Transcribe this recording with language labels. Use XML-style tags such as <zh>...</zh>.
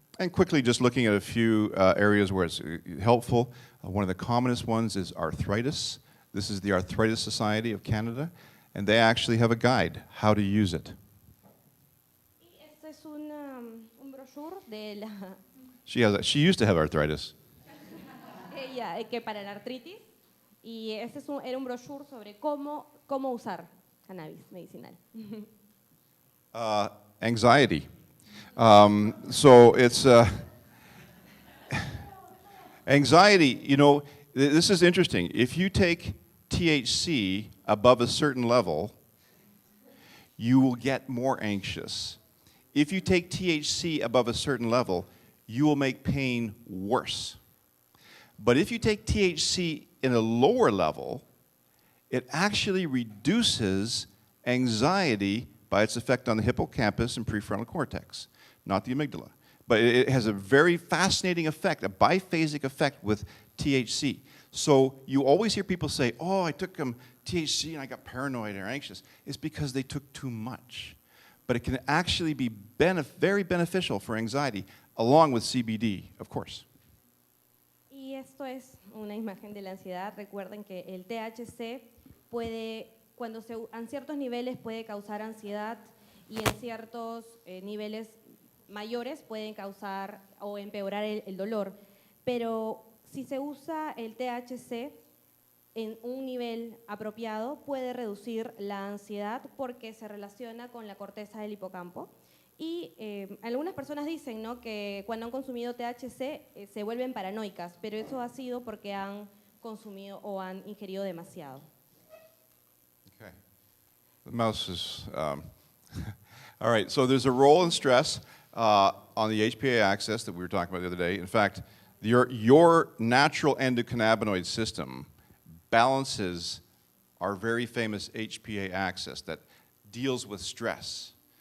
<en>And quickly, just looking at a few areas where it's helpful, one of the commonest ones is arthritis. This is the Arthritis Society of Canada, and they actually have a guide, how to use it.</en> <es>Y este es un brochure de la</es> <en>She used to have arthritis.</en> <es>ella que para la artritis, y este era un brochure sobre cómo usar cannabis medicinal.</es> <en>Anxiety. So it's anxiety, you know, this is interesting. If you take THC above a certain level, you will get more anxious. If you take THC above a certain level, you will make pain worse. But if you take THC in a lower level, it actually reduces anxiety by its effect on the hippocampus and prefrontal cortex, not the amygdala. But it has a very fascinating effect, a biphasic effect with THC. So you always hear people say, oh, I took THC and I got paranoid or anxious. It's because they took too much. But it can actually be very beneficial for anxiety, along with CBD, of course.</en> <es>Y esto es una imagen de la ansiedad. Recuerden que el THC puede, cuando en ciertos niveles puede causar ansiedad y en ciertos niveles mayores pueden causar o empeorar el dolor. Pero si se usa el THC en un nivel apropiado, puede reducir la ansiedad porque se relaciona con la corteza del hipocampo. Y algunas personas dicen, ¿no?, que cuando han consumido THC se vuelven paranoicas, pero eso ha sido porque han consumido o han ingerido demasiado.</es> <en>Okay. The mouse is, all right, so there's a role in stress on the HPA axis that we were talking about the other day. In fact, your natural endocannabinoid system balances our very famous HPA axis that deals with stress.</en>